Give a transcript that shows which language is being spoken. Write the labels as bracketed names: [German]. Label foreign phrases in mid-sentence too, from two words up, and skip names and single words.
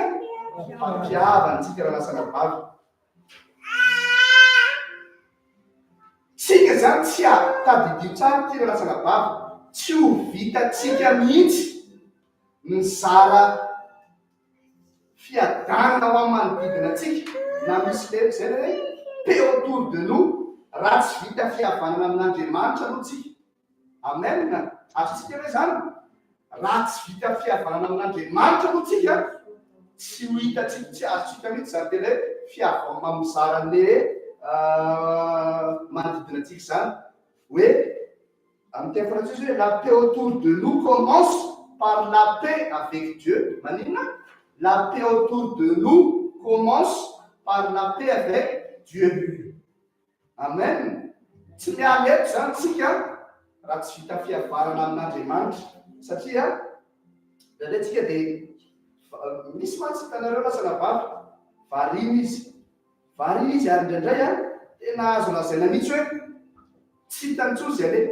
[Malagasy] Mpampihavana tsika raha lasana vavy. Tsika zany tsy tadidio tsara ty raha lasana vavy. Tsy ho vitatsika mihitsy ny zara fiadanana ho amin'ny manodidina atsika na misy le zay hoe [French] peu autour de nous [Malagasy] raha tsy vita fihavanana amin'Andriamanitra aloha tsika. Amen. Ary tsika hoe zany raha tsy vita fihavanana amin'Andriamanitra aloha tsika tsy ho hitatsika, tsy azotsika mihitsy zany tena hoe fihavanana mamizara le manodidina atsika zany hoe amin'ny teny frantsay hoe [French] la paix autour de nous commence par la paix avec Dieu. [Malagasy] Manina? [French] La paix autour de nous commence par la paix avec Dieu. [Malagasy] Amen. Tsy miala eto zany tsika raha tsy vita fihavanana amin'Andriamanitra satria zany tsika dia misy mantsy hitanareo lasana vavy varina izy. Varina izy ary indraindray tena azo lazaina mihitsy hoe tsy hitany intsony zay le.